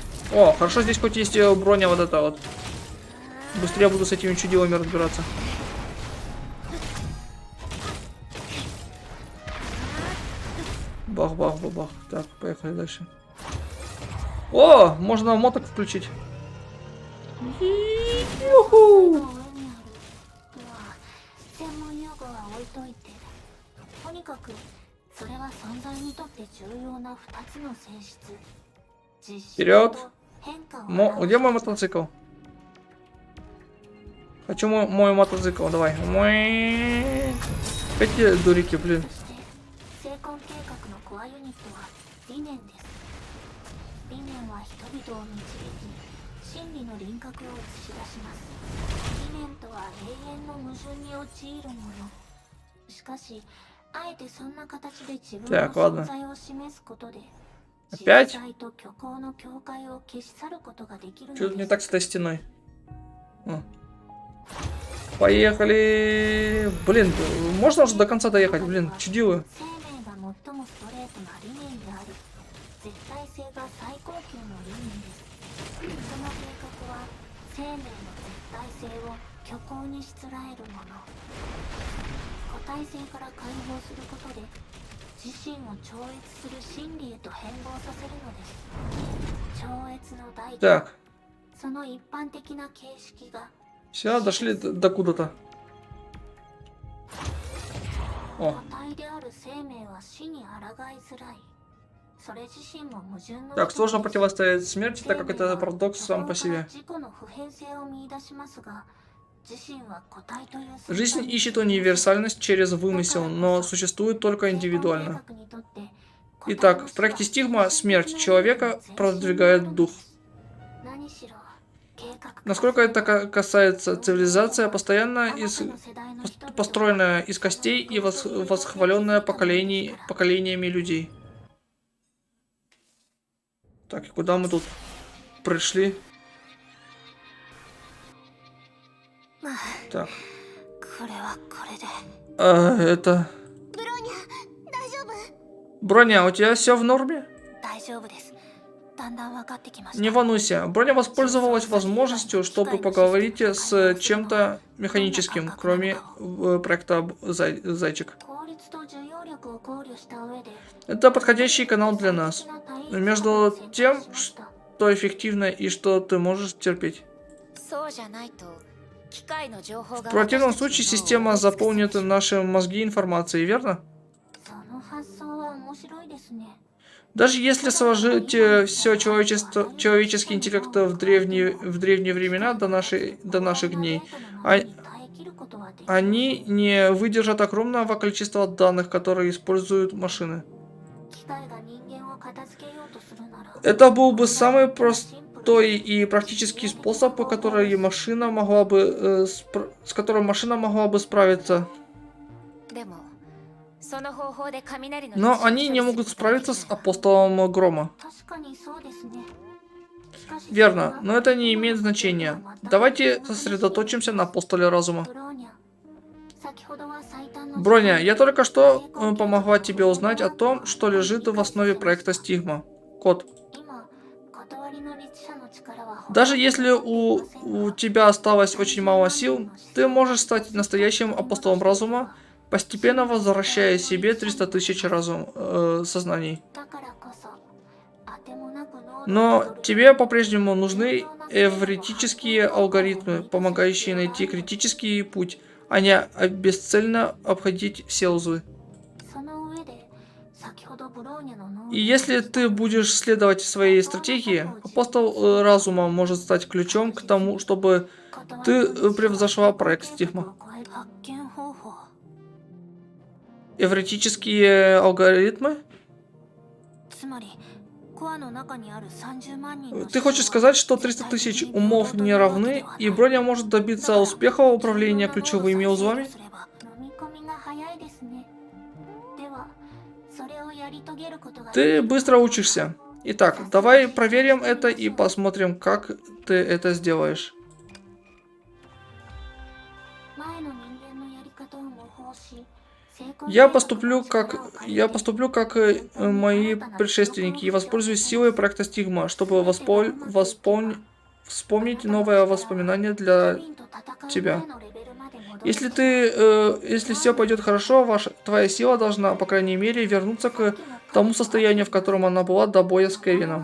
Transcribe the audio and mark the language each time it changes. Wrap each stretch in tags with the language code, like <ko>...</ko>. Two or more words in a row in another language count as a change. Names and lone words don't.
<ru>О, хорошо, здесь хоть есть броня вот эта вот. Быстрее буду с этими чудилами разбираться. Бах-бах-бах-бах. Так, поехали дальше. О, можно моток включить.</ru> <ja>の</ja> <ru>Юху!</ru> <ja>上にある専門用語は置いといてとにかくそれは存在にとって重要な2つの性質実質</ja> <ru>Вперед!</ru> <ja>と変化を</ja> <ru>Где мой мотоцикл? Хочу мой мотоцикл, давай. Эти дурики, блин.</ru> <ja>そして成婚計画のコアユニットは理念です理念は人々を導き真理の輪郭を映し出します理念とは永遠の矛盾に陥るものしかしあえてそんな形で自分の</ja> <ru>Так, ладно.</ru> <ja>存在を示すことで</ja> <ru>Опять?</ru> <ja>実在と虚構の境界を消し去ることができるの</ja> <ru>Что-то не</ru> <ja>です</ja> <ru>так с этой стеной. Поехали. Блин, можно уже до конца доехать? Блин, чудило.</ru> <ja>生命が最もストレートな理念であり絶対性が最高級の理念ですその計画は生命の絶対性を虚構にしつらえるもの個体性から解放することで自身を超越する真理へと変貌させるのです超越の代価</ja> <ru>Так,</ru> <ja>その一般的な形式が</ja> <ru>все, дошли до куда-то.</ru> <ja>個</ja> <ru>О,</ru> <ja>体である生命は死に抗いづらいそれ自身も矛盾の</ja> <ru>так, сложно</ru> <ja>一つです</ja> <ru>противостоять смерти, так как это парадокс сам по себе. Жизнь ищет универсальность через вымысел, но существует только индивидуально. Итак, в проекте Стигма смерть человека продвигает дух. Насколько это касается цивилизация, постоянно построенная из костей и восхваленная поколениями людей. Так, и куда мы тут пришли? Так.</ru> <ja>これはこれで</ja> <ru>Это...</ru> <ja>ブローニャ大丈夫？</ja> <ru>Броня, у тебя все в норме?</ru> <ja>大丈夫です。だんだん分かってきまし</ja> <ru>Не</ru> <ja>た。</ja> <ru>волнуйся. Броня воспользовалась возможностью, чтобы поговорить с чем-то механическим, кроме проекта Зайчик.</ru> <ja>効率と重要力を考慮した上で</ja> <ru>Это подходящий канал для нас. Между тем, что эффективно и что ты можешь терпеть.</ru> <ja>そうじゃないと機械の情報が</ja> <ru>В противном случае система заполнит наши мозги информацией, верно?</ru> <ja>その発想は面白いですね。</ja> <ru>Даже если сложить все человеческий интеллект в древние времена до наших дней,</ru> <ja>耐え切ることはできる。</ja> <ru>они не выдержат огромного количества данных, которые используют машины.</ru> <ja>機械が人間を片付けようとするなら</ja> <ru>Это был бы самый простой и практический способ, с которым машина могла бы справиться.</ru> <ja>でもその方法で雷の</ja> <ru>Но они не могут справиться с апостолом Грома.</ru> <ja>確かにそうですね。しかし</ja> <ru>Верно, но это не имеет значения. Давайте сосредоточимся на апостоле разума.</ru> <ja>ブローニャ先ほどは最短の</ja> <ru>Броня, я только что помогла тебе узнать о том, что лежит в основе проекта Стигма. Код.</ru> <ja>今断りの律者の力は</ja> <ru>Даже если у тебя осталось очень мало сил, ты можешь стать настоящим апостолом разума, постепенно возвращая себе 300 тысяч сознаний.</ru> <ja>だからこそ当てもなく能力</ja> <ru>Но тебе по-прежнему нужны эвритические алгоритмы, помогающие найти критический путь, а не бесцельно обходить все узлы.</ru> <ja>その上で先ほどブローニャの能</ja> <ru>И если ты будешь следовать своей стратегии, апостол разума может стать ключом к тому, чтобы ты превзошла проект Стигма.</ru> <ja>発見方法</ja> <ru>Эвритические алгоритмы?</ru> <ja>つまりコアの中にある30万人の</ja> <ru>Ты хочешь сказать, что 300 тысяч умов не равны, и Броня может добиться успеха в управлении ключевыми узлами?</ru> <ja>飲み込みが早いですね。ではそれをやり遂げることが</ja> <ru>Ты быстро учишься. Итак, давай проверим это и посмотрим, как ты это сделаешь.</ru> <ja>前の人間のやり方を模倣し</ja> <ru>Я поступлю как мои предшественники и воспользуюсь силой проекта Стигма, чтобы вспомнить новое воспоминание для тебя. Если все пойдет хорошо, твоя сила должна, по крайней мере, вернуться к тому состоянию, в котором она была до боя с Кевином.</ru>